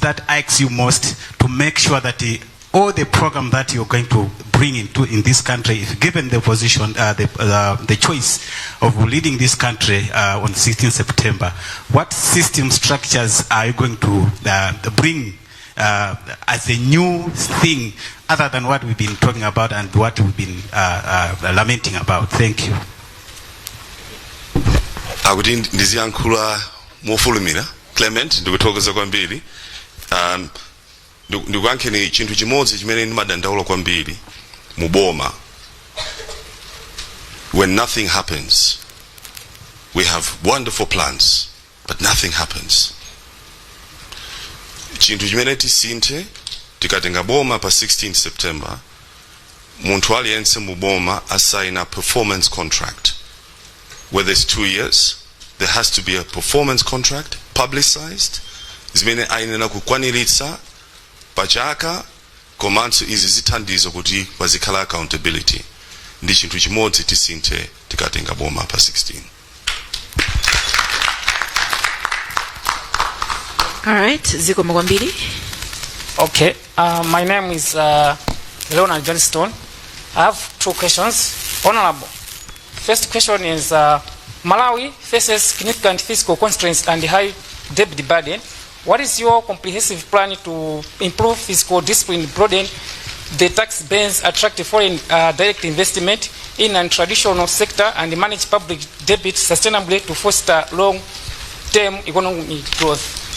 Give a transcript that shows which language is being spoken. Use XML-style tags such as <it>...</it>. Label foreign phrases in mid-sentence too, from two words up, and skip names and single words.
<en>that irks you most to make sure that all the program that you're going to bring in this country, if given the position, the choice of leading this country on 16 September, what system structures are you going to bring as a new thing, other than what we've been talking about and what we've been lamenting about? Thank you.</en> <ny>Akuti ndiziyankhula mofulumira Clement ndikutokoza kwambiri. Ndikuyankheni chinthu chimodzi chimene ndimadandaula kwambiri muboma.</ny> <en>When nothing happens, we have wonderful plans, but nothing happens.</en> <ny>Chinthu chimene tisinthe tikatenga boma pa 16 September, munthu aliyense muboma</ny> <en>assign a performance contract. Whether it's 2 years, there has to be a performance contract publicized.</en> <ny>Zimene ayenera kukwaniritsa pachaka komanso izi zithandizo kuti pazikhala accountability. Ndi chinthu chimodzi tisinthe tikatenga boma pa 16.</ny> <en>All right,</en> <ny>zikomo kwambiri.</ny> <en>Okay, my name is Leonard Johnston. I have two questions. Honorable, first question is Malawi faces significant fiscal constraints and high debt burden. What is your comprehensive plan to improve fiscal discipline, broaden the tax base, attract foreign direct investment in a traditional sector, and manage public debt sustainably to foster long-term economic growth?</en>